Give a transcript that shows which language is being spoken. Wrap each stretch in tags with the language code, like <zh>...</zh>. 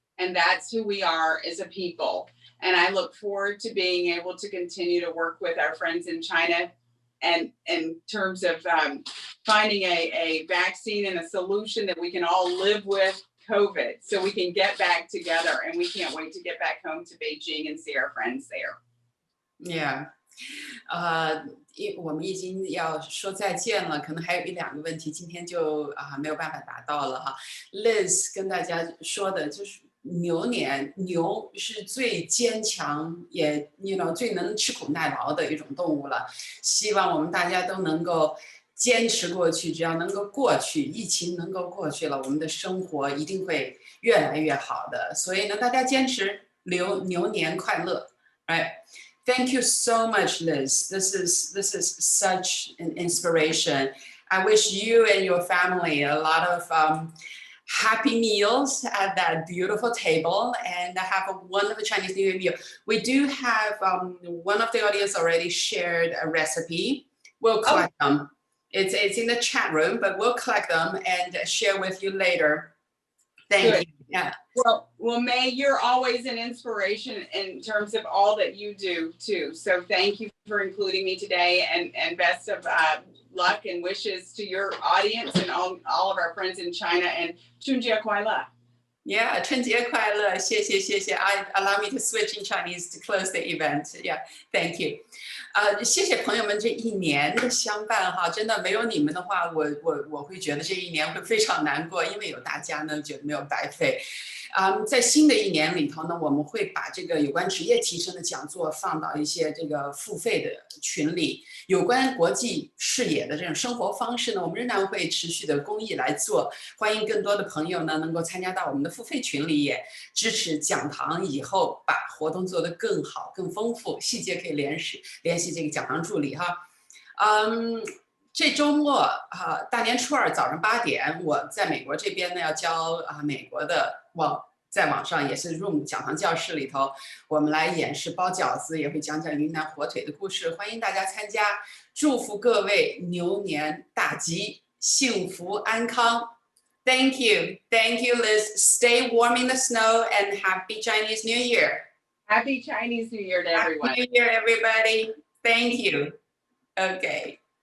<en>And that's who we are as a people. And I look forward to being able to continue to work with our friends in China and in terms of finding a vaccine and a solution that we can all live with COVID so we can get back together. And we can't wait to get back home to Beijing and see our friends there. Yeah.</en> <zh>我们已经要说再见了，可能还有1、2个问题，今天就没有办法达到了哈。 Liz 跟大家说的就是牛年，牛是最坚强也最能吃苦耐劳的一种动物了。希望我们大家都能够坚持过去，只要能够过去，疫情能够过去了，我们的生活一定会越来越好的。所以呢，大家坚持，牛年快乐 ，</zh> <en>right？Thank you so much, Liz. This is such an inspiration. I wish you and your family a lot of happy meals at that beautiful table and have a wonderful Chinese New Year meal. We do have one of the audience already shared a recipe. We'll collect them. It's in the chat room, but we'll collect them and share with you later. Thank you. Yeah. Well, May, you're always an inspiration in terms of all that you do too. So thank you for including me today, and best of luck and wishes to your audience and all of our friends in China.</en> <zh>And 春节快乐. Yeah, 春节快乐，谢谢。</zh> <en>Allow me to switch in Chinese to close the event. Yeah, thank you.</en> <zh>谢谢朋友们这1年的相伴哈，真的没有你们的话，我会觉得这1年会非常难过，因为有大家呢，觉得没有白费。在新的一年里头呢，我们会把这个有关职业提升的讲座放到一些这个付费的群里。有关国际视野的这种生活方式呢，我们仍然会持续的公益来做。欢迎更多的朋友呢能够参加到我们的付费群里，也支持讲堂以后把活动做得更好、更丰富。细节可以联系这个讲堂助理哈。这周末大年初二早上8点，我在美国这边呢要教美国的在网上也是 Room 讲堂教室里头，我们来演示包饺子，也会讲讲云南火腿的故事，欢迎大家参加。祝福各位牛年大吉，幸福安康。</zh> <en>Thank you, Liz. Stay warm in the snow and happy Chinese New Year. Happy Chinese New Year to everyone. Happy New Year, everybody. Thank you. Okay.</en>